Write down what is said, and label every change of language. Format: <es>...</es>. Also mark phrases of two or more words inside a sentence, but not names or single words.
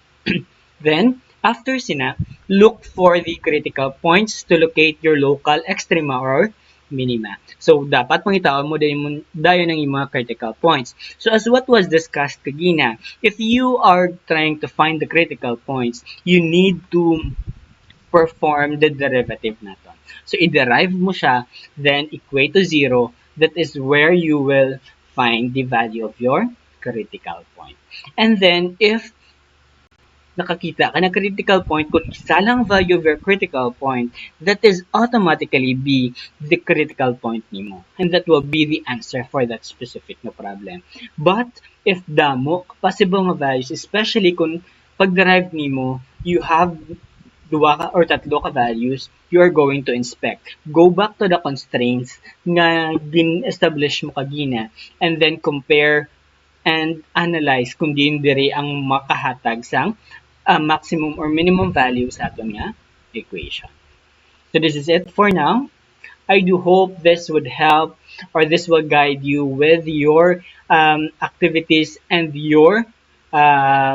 <en>Then, after sina, look for the critical points to locate your local extrema or minima. So,</en> <hil>dapat pangitawan mo dayon ng mga</hil> <en>critical points. So, as what was discussed kagina, if you are trying to find the critical points, you need to perform the derivative naton.</en> <hil>So, i-derive mo siya,</hil> <en>then equate to 0. That is where you will find the value of your critical point. And then, if</en> <hil>nakakita ka na</hil> <en>critical point, kung isa lang value of your critical point, that is automatically be the critical point nimo. And that will be the answer for that specific na problem.</en> <hil>But, if damo,</hil> <en>possible nga values,</en> <hil>especially kung pag-derive nimo,</hil> <en>you have</en> <hil>duwa ka or tatlo ka</hil> <en>values, you are going to inspect. Go back to the constraints</en> <hil>nga gin-establish mo kagina</hil> <en>and then compare and analyze</en> <hil>kung din diri ang makahatag sang maximum</hil> <en>or minimum value</en> <hil>sa aton nga equation.</hil> <en>So this is it for now. I do hope this would help or this will guide you with your activities and your</en>